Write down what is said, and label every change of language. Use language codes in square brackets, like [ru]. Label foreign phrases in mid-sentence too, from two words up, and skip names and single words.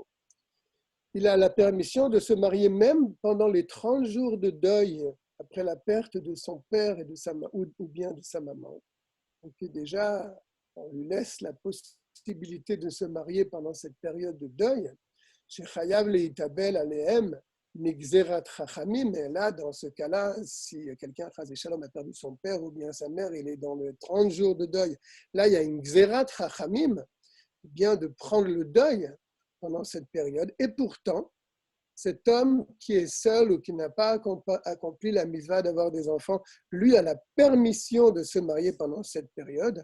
[fr] Il a la permission de se marier même pendant les 30 jours de deuil après la perte de son père et ou bien de sa maman. Donc déjà, on lui laisse la possibilité de se marier pendant cette période de deuil. [he] שחייב להתאבל עליהם מגזירת חכמים, [fr] mais là, dans ce cas-là, si quelqu'un, [he] חס ושלום, [fr] a perdu son père ou bien sa mère, il est dans les 30 jours de deuil. Là, il y a une [he] גזירת חכמים, [fr] bien de prendre le deuil pendant cette période. Et pourtant, cet homme qui est seul ou qui n'a pas accompli la mitzvah d'avoir des enfants, lui a la permission de se marier pendant cette période.